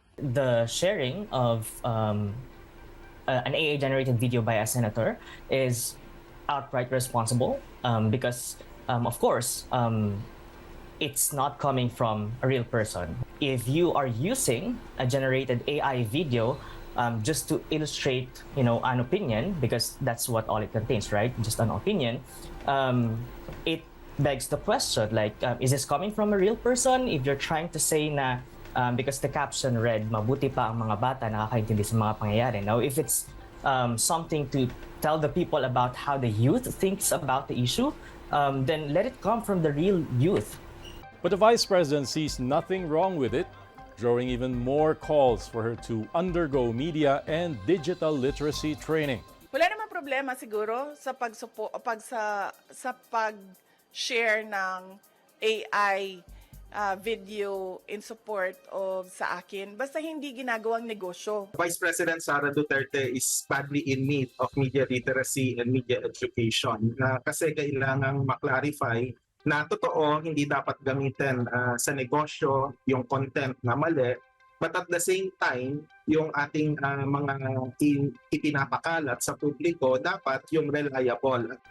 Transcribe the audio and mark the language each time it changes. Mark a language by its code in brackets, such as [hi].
[en] The sharing of an AI-generated video by a senator is outright responsible because, of course, it's not coming from a real person. If you are using a generated AI video just to illustrate, an opinion, because that's what all it contains, right? Just an opinion. It begs the question, is this coming from a real person? If you're trying to say na, because the caption read, [tl] mabuti pa ang mga bata nakakaintindi sa mga pangyayari. [en] Now, if it's something to tell the people about how the youth thinks about the issue, then let it come from the real youth. But the Vice President sees nothing wrong with it, drawing even more calls for her to undergo media and digital literacy training. [tl] Wala namang problema siguro sa pag-share ng AI video [en] in support of [tl] sa akin. Basta hindi ginagawang negosyo. [en] Vice President Sara Duterte is badly in need of media literacy and media education. [tl] Kasi kailangang maklarify na totoo, hindi dapat gamitin sa negosyo yung content na mali, [en] but at the same time, [tl] yung ating mga ipinapakalat sa publiko, dapat yung reliable.